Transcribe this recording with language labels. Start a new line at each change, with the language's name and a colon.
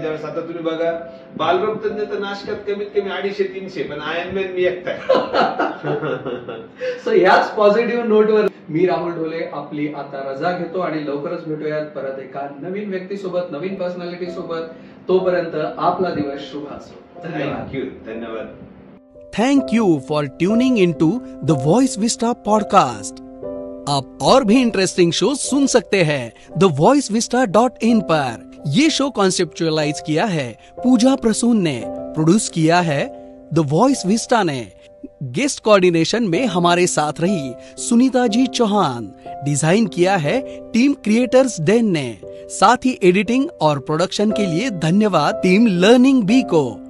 Marathi: ज्यावेळेस आता तुम्ही बघा, बालरोग तज्ञ तर नाशकात कमीत कमी 250-300, पण आयर्नमॅन मी एकटाय. सो ह्याच पॉझिटिव्ह नोटवर मी राहुल ढोले आपली आता रजा घेतो आणि लवकरच भेटूयात परत एका नवीन व्यक्तीसोबत, नवीन पर्सनॅलिटी सोबत. तोपर्यंत आपला दिवस शुभ असो. धन्यवाद. थँक्यू, धन्यवाद.
English: Thank you for tuning into the Voice Vista podcast.
Hindi: आप और भी इंटरेस्टिंग शो सुन सकते हैं thevoicevista.in पर. ये शो कॉन्सेप्चुअलाइज किया है पूजा प्रसून ने, प्रोड्यूस किया है द वॉइस विस्टा ने. गेस्ट कोऑर्डिनेशन में हमारे साथ रही सुनीता जी चौहान. डिजाइन किया है टीम क्रिएटर्स डेन ने. साथ ही एडिटिंग और प्रोडक्शन के लिए धन्यवाद टीम लर्निंग बी को.